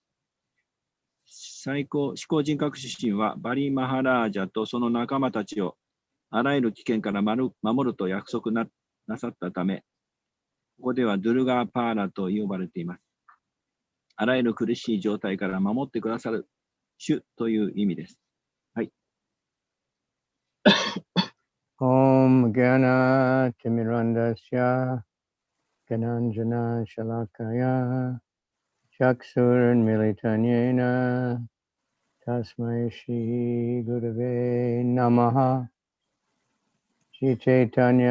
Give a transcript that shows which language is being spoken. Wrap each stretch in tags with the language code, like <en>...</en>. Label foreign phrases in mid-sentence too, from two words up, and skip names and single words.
<ja>思考人格指針はバリ・マハラージャとその仲間たちをあらゆる危険から守ると約束 なさったため、ここではドゥルガーパーラと呼ばれています。あらゆる苦しい状態から守ってくださる主という意味です。はい。</ja> <sa>ॐ गण तिमिरन्दस्य गणञ्जन शलाकय चक्षुर्न् मिलितन्येन तस्मै श्री गुरवे नमः श्री चैतन्य</sa>